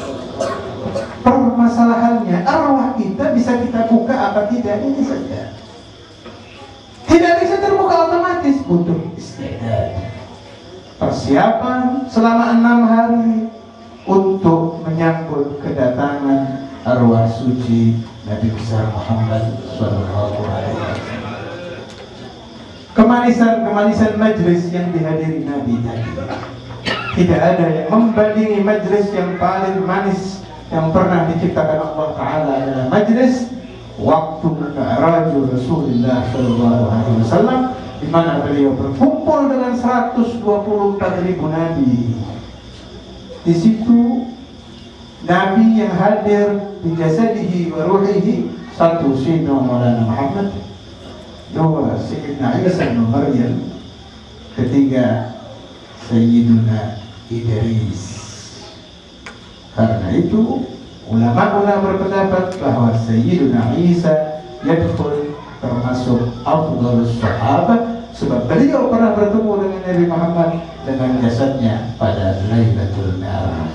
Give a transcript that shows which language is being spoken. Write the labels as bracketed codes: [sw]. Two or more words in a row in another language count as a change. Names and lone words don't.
[id] Permasalahannya, arwah kita bisa kita buka apa tidak, ini saja. Tidak bisa terbuka otomatis, butuh istidad, persiapan selama 6 hari untuk menyambut kedatangan arwah suci Nabi besar Muhammad [ar] صلى الله عليه وسلم. [id] Kemanisan majlis yang dihadiri Nabi tadi, tidak ada yang membandingi majlis yang paling manis yang pernah diciptakan [ar] الله تعالى [id] adalah majlis waktu [ar] معراج رسول الله صلى الله عليه وسلم, [id] di mana beliau berkumpul dengan 124.000 nabi. Di situ nabi yang hadir di [ar] جسده وروحه, [id] 1 Sayyidina Maulana Muhammad, 2 Sayyidina Isa bin Maryam, 3 Sayyiduna Idris. Karena itu ulama-ulama berpendapat bahwa Sayyiduna Isa yadkhul termasuk [ar] أفضل الصحابة, [id] sebab beliau pernah bertemu dengan Nabi Muhammad dengan jasadnya pada Lailatul Mi'raj.